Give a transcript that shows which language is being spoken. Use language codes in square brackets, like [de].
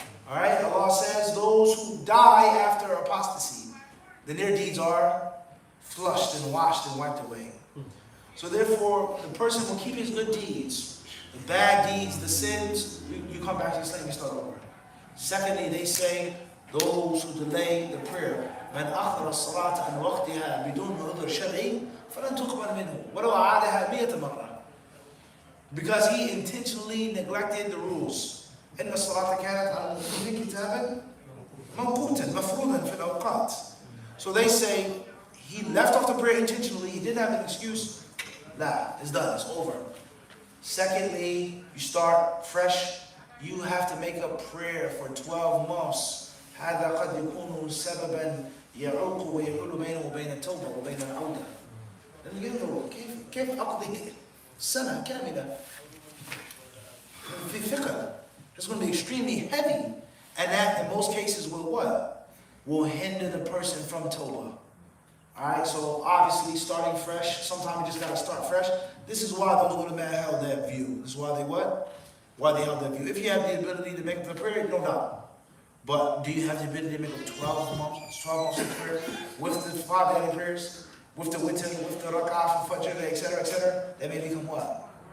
[en] Alright, Allah says those who die after apostasy, then their deeds are flushed and washed and wiped away. So therefore, the person will keep his good deeds, the bad deeds, the sins, you come back to Islam, you start over. Secondly, they say, those who delay the prayer, [ar] من أخر الصلاة عن وقتها بدون عذر شرعي فلن تقبل منه ولو عادها 100 مرة. [en] Because he intentionally neglected the rules. [ar] إن الصلاة كانت على المؤمنين كتابا موقوتا مفروضا في الأوقات. [en] So they say, he left off the prayer intentionally, he didn't have an excuse. Nah, it's done, it's over. Secondly, you start fresh. You have to make a prayer for 12 months. [ar] هذا قد يكون سببا يعوق ويحول بينه وبين التوبة وبين العودة. لأنه كيف أقضي سنة كاملة في ثقل. [en] It's going to be extremely heavy. And that, in most cases, will what? Will hinder the person from Tawbah. Alright, so obviously starting fresh, sometimes you just got to start fresh. This is why those ulama held that view. This is why they what? Why they held that view. If you have the ability to make the prayer, no doubt. But do you have the ability to make a 12 months of prayer with the 5 daily prayers, with the witr, with the rak'ah, fajr, etc., that may become what?